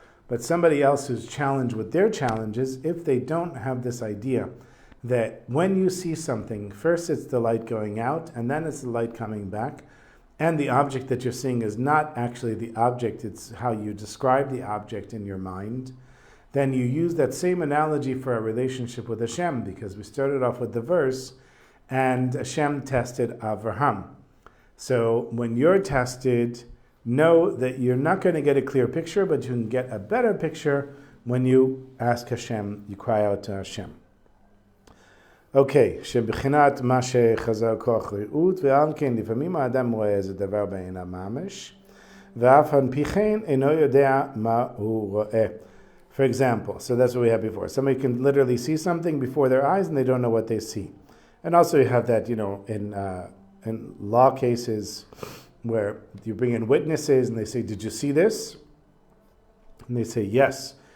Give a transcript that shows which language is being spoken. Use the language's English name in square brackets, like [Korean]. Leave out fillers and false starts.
[English] But somebody else who's challenged with their challenges, if they don't have this idea that when you see something, first it's the light going out, and then it's the light coming back, and the object that you're seeing is not actually the object, it's how you describe the object in your mind, then you use that same analogy for a relationship with Hashem, because we started off with the verse, and Hashem tested Avraham. So when you're tested, know that you're not going to get a clear picture, but you can get a better picture when you ask Hashem, you cry out to Hashem. [Hebrew] Okay, שבחינת מה שחזר כוח ראות, ועל כן לפעמים האדם רואה איזה דבר בעיניו ממש, ואף על פי כן אינו יודע מה הוא רואה. [English] For example, so that's what we had before. Somebody can literally see something before their eyes and they don't know what they see. And also you have that, in law cases where you bring in witnesses and they say, did you see this? And they say, yes.